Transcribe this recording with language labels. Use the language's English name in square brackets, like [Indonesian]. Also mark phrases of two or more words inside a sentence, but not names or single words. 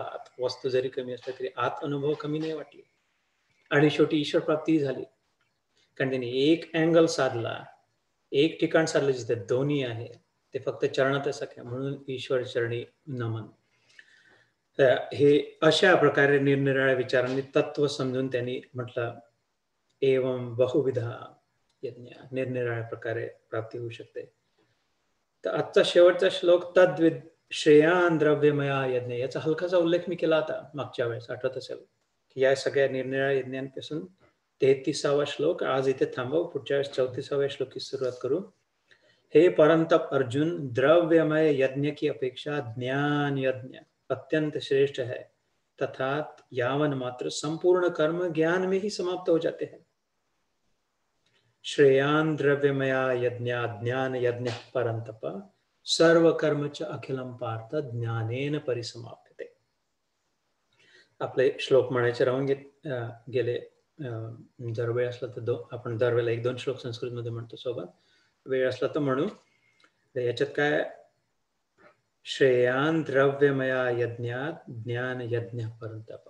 [Marathi] वस्तू जरी कमी असल्या तरी आत अनुभव कमी नाही वाटले. आणि शेवटी ईश्वर प्राप्ती झाली, कारण त्यांनी एक अँगल साधला, एक ठिकाण साधलं जिथे दोन्ही आहे, ते फक्त चरणात सख्या. म्हणून ईश्वर चरणी नमन. हे अशा प्रकारे निरनिराळ्या विचारांनी तत्व समजून त्यांनी म्हटलं, [Sanskrit] एवं बहुविधा यज्ञ, [Marathi] निरनिराळ्या प्रकारे प्राप्ती होऊ शकते. तर आजचा शेवटचा श्लोक, [Sanskrit] तद्विद श्रेयान द्रव्यमया यज्ञ, [Marathi] याचा हलकासा उल्लेख मी केला होता मागच्या वेळेस, आठवत असेल की या सगळ्या निरनिराळ्या यज्ञांपासून 33वा श्लोक. आज इथे थांबव, पुढच्या वेळेस 34व्या श्लोकी सुरुवात करू. [Hindi] हे परंतप अर्जुन, द्रव्यमय यज्ञ की अपेक्षा ज्ञान यज्ञ अत्यंत श्रेष्ठ है, तथा यावन मात्र संपूर्ण कर्म ज्ञान में ही समाप्त हो जाते हैं. [Sanskrit] श्रेयान द्रव्यमया यज्ञा ज्ञान यज्ञ परंतप सर्व कर्मच अखिलम पार्थ ज्ञानेन परिसमाप्यते. [Marathi] आपले श्लोक म्हणायचे राहून गेले. जर वेळ असला तर आपण दरवेळेला 1-2 श्लोक संस्कृतमध्ये म्हणतो सोबत. वेळ असला तर म्हणू. याच्यात काय, [Sanskrit] श्रेयान द्रव्यमया यज्ञात ज्ञान यज्ञ परंतप.